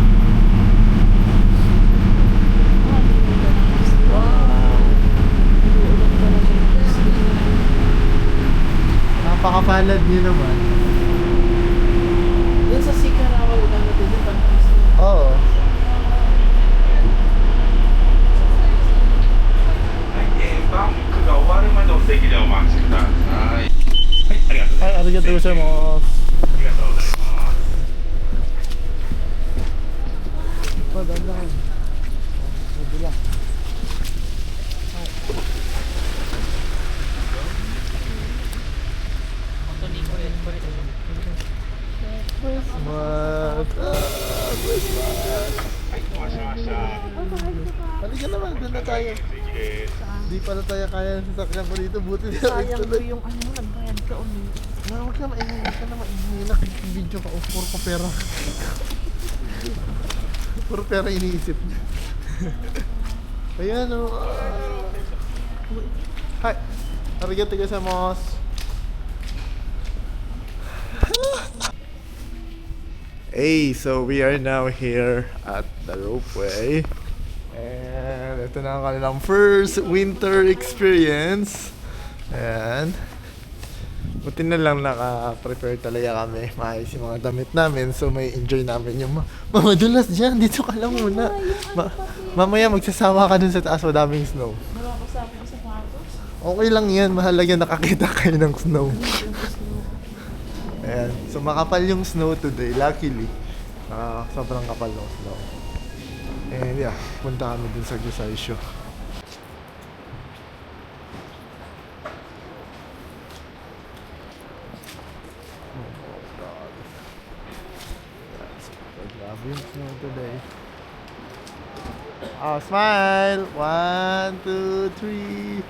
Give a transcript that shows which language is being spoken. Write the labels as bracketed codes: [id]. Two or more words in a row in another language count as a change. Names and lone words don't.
[tl] Wow! Napakapalad niyo naman. Doon sa Sikarawa, wala na din yung Oo. [ja] バンクが終わるまでお席でお待ちください。はい、ありがとうございます。ありがとうございます. [tl] Oh, dahan-dahan. Kabila. Christmas! Christmas! [ja] はいお待たせしました [tl] Halika naman, doon na tayo. [ja] 席です [tl] Di pala tayo kaya ng sasakyan ko dito. Buti na Sayang ko yung ano, nagbayad ka ulit. Huwag ka maingay. Huwag ka na maingay. Nakikibidyo ka. Puro ka pera. Puro pera iniisip niya. Ayan o. Hi. [ja] ありがとうございます. [en] Hey, so we are now here at the ropeway. [tl] And ito na ang kanilang [en] first winter experience. [tl] Ayan. Buti na lang naka-prepare talaga kami. Maayos yung mga damit namin. So may enjoy namin yung mamadulas dyan. Dito ka lang muna. Mamaya magsasama ka dun sa taas. Madaming snow. Wala ko sa akin sa sapatos. Okay lang yan. Mahalaga nakakita kayo ng snow. Ayan. So makapal yung [en] snow today. [tl] Luckily. Sobrang kapal ng snow. [en] And yeah, [tl] punta kami dun sa Gusaisho. [en] Oh God. [tl] Grabe yung [en] snow today. Oh, smile! 1, 2, 3.